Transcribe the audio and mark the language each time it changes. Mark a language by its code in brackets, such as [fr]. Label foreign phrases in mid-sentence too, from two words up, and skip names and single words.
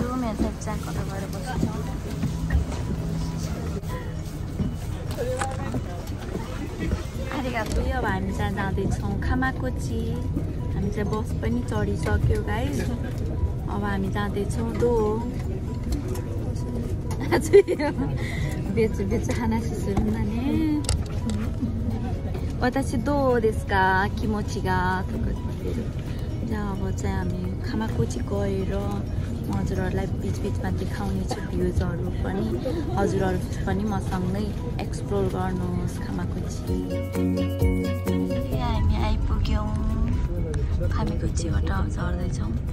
[ne] मेरो साथी चाहिँ कता गएर बस्छु। अब हामी चाहिँ जाँदैछौँ खामाकुची। हामी चाहिँ बस पनि चढिसक्यो गाइस। अब हामी जाँदैछौँ बेचु खाना सुरु जाने। [ja] 私どうですか気持ちがとか言ってる。 [ne] じゃあ अब चाहिँ हामी खामाकुची गएर हजुरहरूलाई बिचमा देखाउने छु भ्युजहरू पनि। हजुरहरू पनि मसँगै एक्सप्लोर गर्नुहोस् खामाकुची। हामी आइपुग्यौँ खामाकुचीबाट झर्दैछौँ।